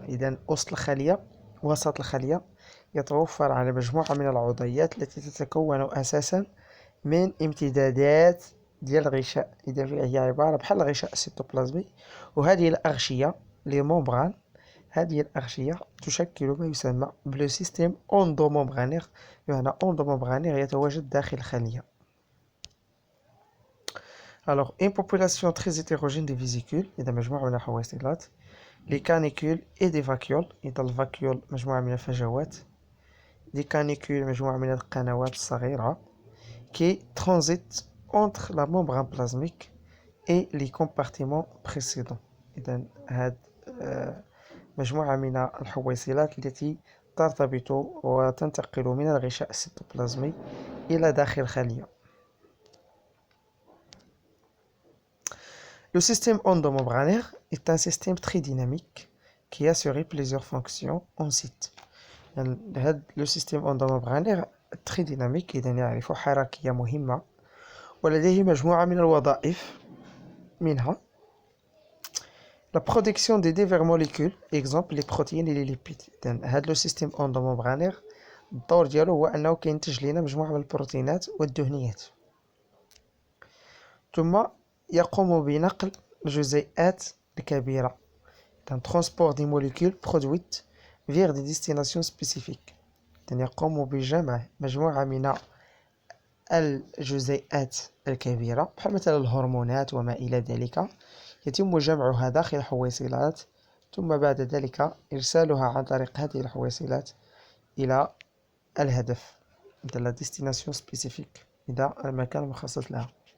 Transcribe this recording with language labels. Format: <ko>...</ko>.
<ar>إذن وسط الخلية يتوفر على مجموعة من العضيات التي تتكون أساسا من امتدادات ديال الغشاء. إذا هي عبارة بحال الغشاء السيتوبلازمي، وهذه الأغشية لي مومبران، هذه الأغشية تشكل ما يسمى بلو سيستيم اوندوممبرانير، بمعنى اوندوممبرانير يتواجد داخل الخلية.</ar> <fr>Alors, une population très hétérogène de vésicules،</fr> <ar>إذا مجموعة من الحويصلات،</ar> <fr>les canicules et des vacuoles.</fr> <ar>إذا الفاكيول مجموعة من الفجوات،</ar> <fr>des canicules</fr> <ar>مجموعة من القنوات الصغيرة،</ar> <fr>qui transitent entre la membrane plasmique et les compartiments précédents.</fr> <ar>إذا هاد مجموعة من الحويصلات التي ترتبط وتنتقل من الغشاء السيتوبلازمي إلى داخل الخلية.</ar> <fr>Le système endomembranaire est un système très dynamique qui assurait plusieurs fonctions en site.</fr> <ar>هذا لو سيستيم اندوممبرانير تري ديناميك، إذا يعرف حركية مهمة ولديه مجموعة من الوظائف، منها</ar> <fr>la production des divers molécules، exemple les protéines et les lipides.</fr> <ar>إذا هذا لو سيستيم اندوممبرانير الدور ديالو هو أنه كينتج لنا مجموعة من البروتينات والدهنيات، ثم يقوم بنقل الجزيئات الكبيرة.</ar> <fr>إذا transport des molécules produites vers des destinations spécifiques.</fr> <ar>إذن يقوم بجمع مجموعة من الجزيئات الكبيرة بحال مثلا الهرمونات وما إلى ذلك، يتم جمعها داخل الحويصلات، ثم بعد ذلك إرسالها عن طريق هذه الحويصلات إلى الهدف، إلى</ar> <fr>la destination spécifique،</fr> <ar>إلى المكان المخصص لها.</ar>